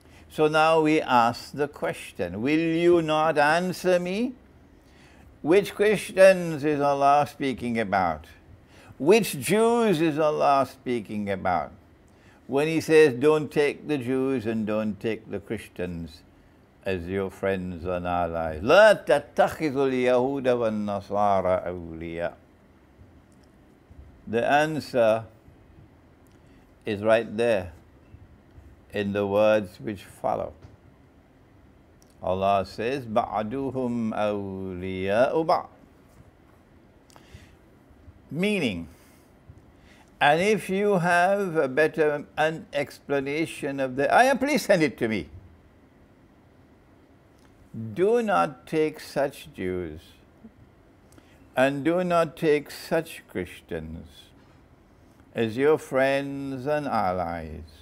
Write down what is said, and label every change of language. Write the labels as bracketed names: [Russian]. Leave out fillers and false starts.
[English] So now we ask the question, will you not answer me? Which Christians is Allah speaking about? Which Jews is Allah speaking about? When He says, don't take the Jews and don't take the Christians as your friends and allies. [Arabic] لا تتخذوا اليهود والنصارى أولياء. [English] The answer is right there in the words which follow. Allah says, [Arabic] بَعْدُهُمْ أَوْلِيَاءُ بَعْضٍ. [English] Meaning, and if you have a better explanation of the ayah, please send it to me. Do not take such Jews and do not take such Christians as your friends and allies.